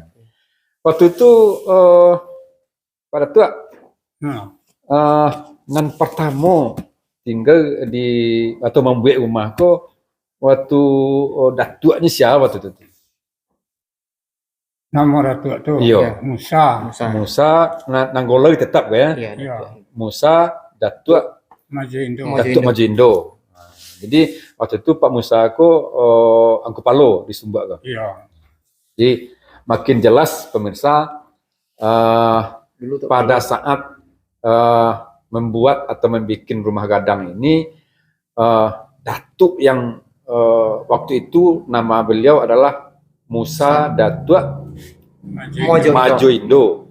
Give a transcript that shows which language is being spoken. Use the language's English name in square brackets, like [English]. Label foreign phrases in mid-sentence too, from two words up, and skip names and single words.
[Minangkabau] Waktu itu pada tua nan pertama tinggal di atau membuat rumah ko waktu datuknya siapa waktu itu? [Indonesian] Nama datuk itu Iya. Musa Nanggolo tetap ya. Iya. Musa Datuk Majindo. Datuk Majindo. [Minangkabau] Jadi waktu itu Pak Musa ko Angku Palo di Sumba ko. Iya. [Indonesian] Jadi makin jelas pemirsa pada saat membuat atau membuat rumah gadang ini, datuk yang waktu itu nama beliau adalah Musa Datuk Majoindo.